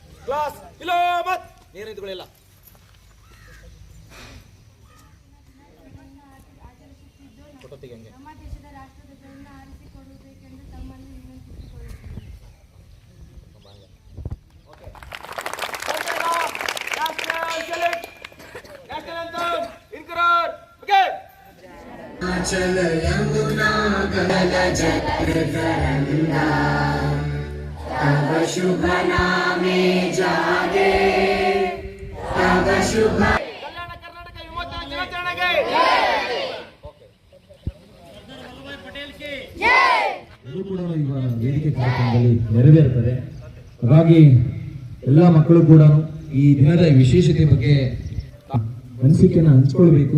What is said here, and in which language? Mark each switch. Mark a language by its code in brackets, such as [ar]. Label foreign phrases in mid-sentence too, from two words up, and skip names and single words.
[kn] ಕ್ಲಾಸ್ ಇಲ್ಲ ಮತ್ ನೇರ ನಿಂತುಕೊಳ್ಳಿಲ್ಲ. ನಮ್ಮ ದೇಶದ ರಾಷ್ಟ್ರಧ್ವಜವನ್ನು ಹಾರಿಸಿಕೊಡಬೇಕೆಂದು ತಮ್ಮನ್ನು ವಿನಂತಿಸಿಕೊಳ್ಳುತ್ತೇನೆ. [bn] चल यमुना गगन जलतरंगा तव शुभ नामे जागे तव शुभ [kn] ಕಲ್ಯಾಣ ಕರ್ನಾಟಕ ವಿಮೋಚನಾ ದಿನಾಚರಣೆಗೆ ಇದು ಕೂಡ ಇವಾಗ ವೇದಿಕೆ ಕಾರ್ಯಕ್ರಮದಲ್ಲಿ ನೆರವೇರುತ್ತದೆ. ಹಾಗಾಗಿ ಎಲ್ಲ ಮಕ್ಕಳು ಕೂಡ ಈ ದಿನದ ವಿಶೇಷತೆ ಬಗ್ಗೆ ಅನಿಸಿಕೆಯನ್ನು ಹಂಚ್ಕೊಳ್ಬೇಕು.